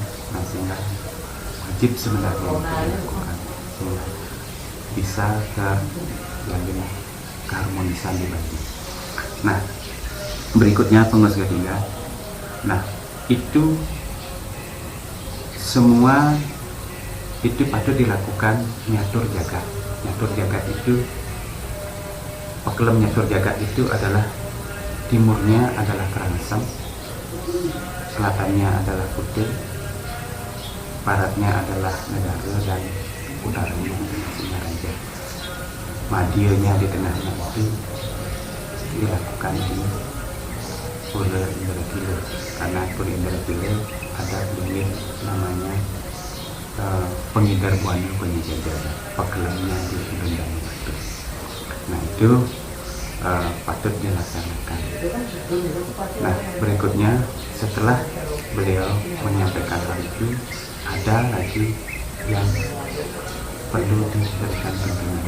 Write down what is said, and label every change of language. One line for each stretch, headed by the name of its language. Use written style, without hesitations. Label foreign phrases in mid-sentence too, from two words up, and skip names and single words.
Indonesian: Nah, sehingga wajib sebenarnya dilakukan sehingga bisa terjalin keharmonisan di batin. Nah, berikutnya pengurus ketiga. Nah, itu semua itu patut dilakukan nyatur jagat. Nyatur jagat itu, pekelem nyatur jagat itu adalah timurnya adalah Kerangsem, selatannya adalah Kutil, baratnya adalah Negara, dan utaranya adalah Singaraja. Madianya di tengahnya itu dilakukan di Pura Indragila, karena Pura Indragila ada beliau namanya pengidar buana penyejajar, pekelemnya di Undang itu. Nah, itu patut dilaksanakan. Nah, berikutnya setelah beliau menyampaikan hal itu, ada lagi yang perlu diberikan bimbingan.